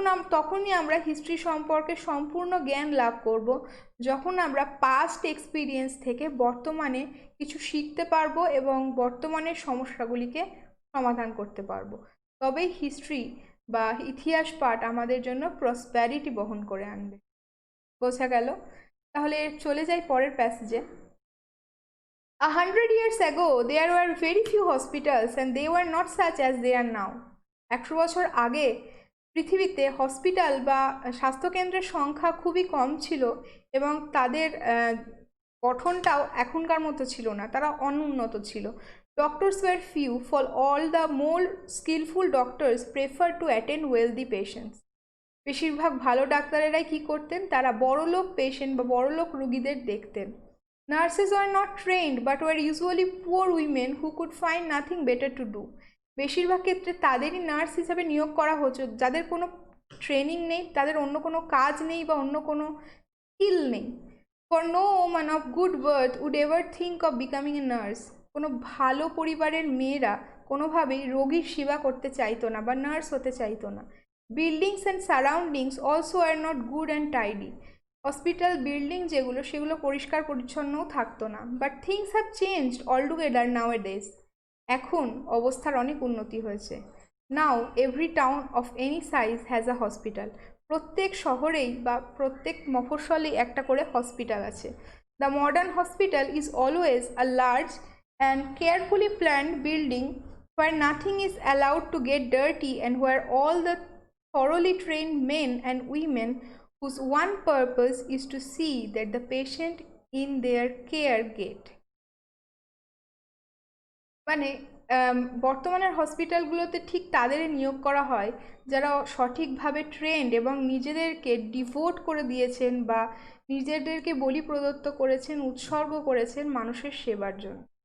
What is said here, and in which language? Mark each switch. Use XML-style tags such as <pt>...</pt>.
<bn>তখনই আমরা হিস্ট্রি সম্পর্কে সম্পূর্ণ জ্ঞান লাভ করব যখন আমরা পাস্ট এক্সপিরিয়েন্স থেকে বর্তমানে কিছু শিখতে পারবো এবং বর্তমানের সমস্যাগুলিকে সমাধান করতে পারবো। তবেই হিস্ট্রি বা ইতিহাস পাঠ আমাদের জন্য প্রসপ্যারিটি বহন করে আনবে। বোঝা গেল? তাহলে চলে যাই পরের প্যাসেজে।</bn> <en>100 years ago there were very few hospitals and they were not such as they are now.</en> <bn>100 বছর আগে পৃথিবীতে হসপিটাল বা স্বাস্থ্যকেন্দ্রের সংখ্যা খুবই কম ছিল এবং তাদের গঠনটাও এখনকার মতো ছিল না, তারা অনুন্নত ছিল।</bn> <en>Doctors were few, for all the more skilful doctors prefer to attend wealthy patients.</en> <bn>বেশিরভাগ ভালো ডাক্তারেরাই কী করতেন, তারা বড়লোক পেশেন্ট বা বড়লোক রুগীদের দেখতেন।</bn> <en>Nurses were not trained but were usually poor women who could find nothing better to do.</en> <bn>বেশিরভাগ ক্ষেত্রে তাদেরই নার্স হিসাবে নিয়োগ করা হতো যাদের কোনো ট্রেনিং নেই, তাদের অন্য কোনো কাজ নেই বা অন্য কোনো স্কিল নেই।</bn> <en>For no woman of good birth would ever think of becoming a nurse.</en> <bn>কোনো ভালো পরিবারের মেয়েরা কোনোভাবেই রোগীর সেবা করতে চাইতো না বা নার্স হতে চাইতো না।</bn> <en>Buildings and surroundings also are not good and tidy.</en> <bn>Hospital building যেগুলো সেগুলো পরিষ্কার পরিচ্ছন্নও থাকতো না।</bn> <en>But things have changed altogether nowadays.</en> <bn>এখন অবস্থার অনেক উন্নতি হয়েছে।</bn> <en>Now every town of any size has a hospital.</en> <bn>প্রত্যেক শহরেই বা প্রত্যেক মফস্বলেই একটা করে হসপিটাল আছে।</bn> <en>The modern hospital is always a large and carefully planned building where nothing is allowed to get dirty and where all the thoroughly trained men and women whose one purpose is to see that the patient in their care get.</en> <bn>মানে বর্তমানের হসপিটালগুলোতে ঠিক তাদের নিয়োগ করা হয় যারা সঠিকভাবে trend এবং নিজেদেরকে ডিভোট করে দিয়েছেন বা নিজেদেরকে বলি প্রদত্ত করেছেন, উৎসর্গ করেছেন মানুষের সেবার জন্য।</bn>